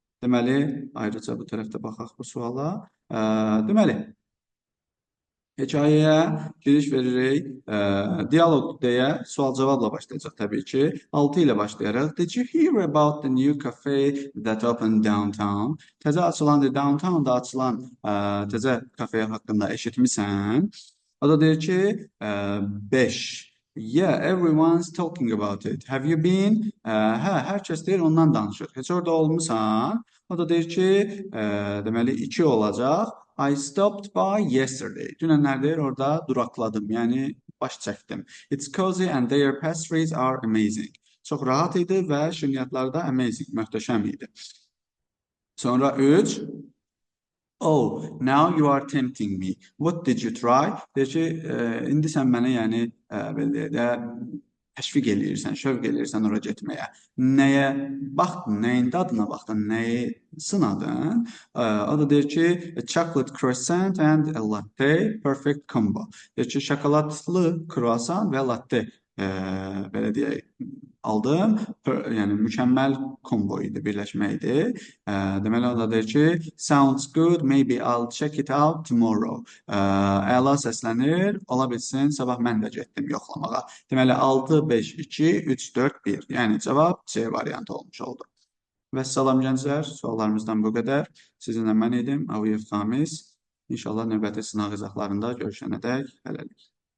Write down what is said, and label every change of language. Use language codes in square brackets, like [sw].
[az] Deməli, ayrıca bu tərəfdə baxaq bu suala. Deməli, hekayəyə giriş veririk. Dialoq deyə sual-cavabla başlayacaq təbii ki. 6 ilə başlayaraq. [en] Did you hear about the new cafe that opened downtown? [az] Təzə açılan, downtownda açılan təzə kafe haqqında eşitmisən? O da deyir ki, 5. [en] Yeah, everyone's talking about it. Have you been? [az] Hə, hər kəs deyir, ondan danışır. Heç orada olmusan? O da deyir ki, deməli 2 olacaq. [en] I stopped by yesterday. [az] Dünənlərdir orada duraqladım, yəni baş çəkdim. [en] It's cozy and their pastries are amazing. [az] Çox rahat idi və şirniyyatları da amazing, möhtəşəm idi. Sonra 3. [en] Oh, now you are tempting me. What did you try? [az] Deyir ki, indi sən mənə yəni belə də təşviq eləyirsən, şövq eləyirsən ora getməyə. Nəyə baxdın, nəyin dadına baxdın, nəyi sınadın? O da deyir ki, [en] a chocolate croissant and a latte, perfect combo. [az] Deyir ki, şokoladlı kruasan və latte belə deyək, aldım. Yəni mükəmməl kombo idi, birləşmə idi. Deməli o da deyir ki, [en] sounds good, maybe I'll check it out tomorrow. [az] Əla səslənir, ola bilsin, sabah mən də getdim yoxlamağa. Deməli 6, 5, 2, 3, 4, 1. Yəni cavab C variantı olmuş oldu. Vəssalam gənclər, suallarımızdan bu qədər. Sizinlə mən idim, Avuyev Xamis. İnşallah növbəti sınaq izahlarında görüşənədək hələlik.